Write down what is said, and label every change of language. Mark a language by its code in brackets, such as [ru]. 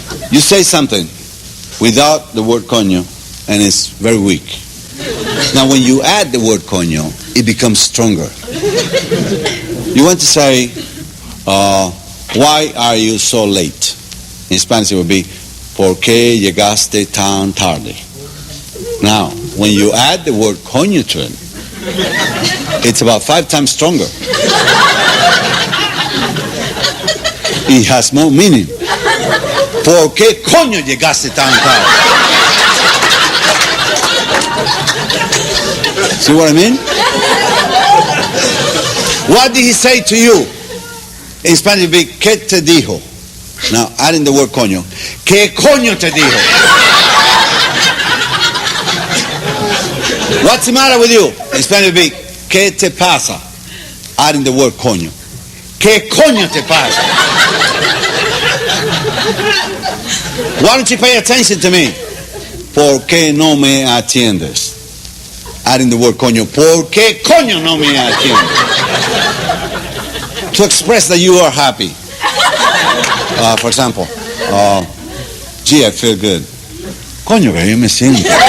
[en] You say something without the word coño, and it's very weak. Now, when you add the word coño, it becomes stronger. You want to say, why are you so late? In Spanish, it would be, [es] ¿por qué llegaste tan tarde? [en] Now, when you add the word coño to it, it's about 5 times stronger. It has more meaning. [es] ¿Por qué coño llegaste tan tarde? [en] See what I mean? What did he say to you? In Spanish it would be, [es] ¿qué te dijo? [en] Now, adding the word coño. [es] ¿Qué coño te dijo? [en] What's the matter with you? In Spanish it would be, [es] ¿qué te pasa? [en] Adding the word coño. [es] ¿Qué coño te pasa? [en] Why don't you pay attention to me? [es] ¿Por qué no me atiendes? [en] Adding the word coño. [es] ¿Por qué coño no me atiendes? [en] To express that you are happy. For example, gee, I feel good. [es] Coño, que yo me siento.